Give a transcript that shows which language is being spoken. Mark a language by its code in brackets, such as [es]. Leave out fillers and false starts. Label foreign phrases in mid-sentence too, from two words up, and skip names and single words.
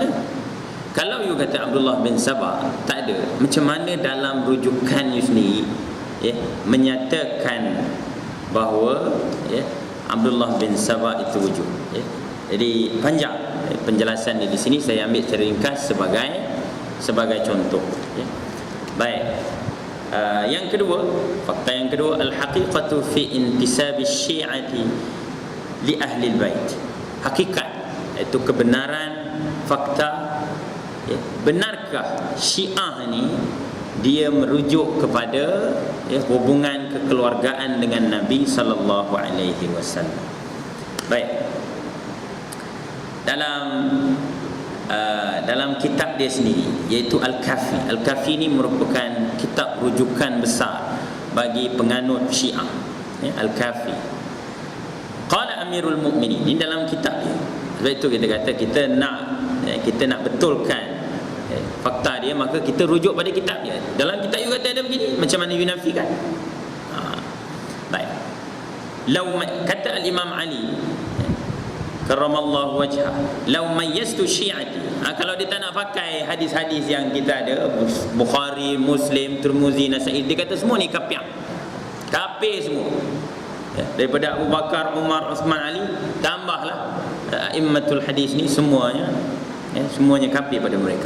[ms] Kalau you kata Abdullah bin Sabah tak ada, macam mana dalam rujukan you sendiri menyatakan bahawa Abdullah bin Sabah itu wujud? Jadi panjang penjelasan di sini, saya ambil secara ringkas sebagai contoh. Baik. Yang kedua, fakta yang kedua, [ar] الحقيقة في انتساب الشيعة لأهل البيت. [ms] Hakikat, iaitu kebenaran, fakta, benarkah Syiah ni dia merujuk kepada hubungan kekeluargaan dengan Nabi [ar] صلى الله عليه وسلم. [ms] Baik. Dalam kitab dia sendiri, iaitu Al-Kafi. Al-Kafi ini merupakan kitab rujukan besar bagi penganut Syiah. [ar] Al-Kafi. قال أمير المؤمنين, [ms] ini dalam kitab dia. Sebab itu kita kata kita nak betulkan fakta dia, maka kita rujuk pada kitab dia. Dalam kitab you kata ada begini, macam mana you nafikan? Baik. Kata Al-Imam Ali [ar] كرم الله وجهه, لو ميزت شيعتي, [ms] kalau dia tak nak pakai hadis-hadis yang kita ada, Bukhari, Muslim, Tirmizi, Nasa'i, dia kata semua ni kafir semua, daripada Abu Bakar, Umar, Uthman, Ali, tambahlah [ar] أئمة الحديث [ms] ni semuanya kafir pada mereka.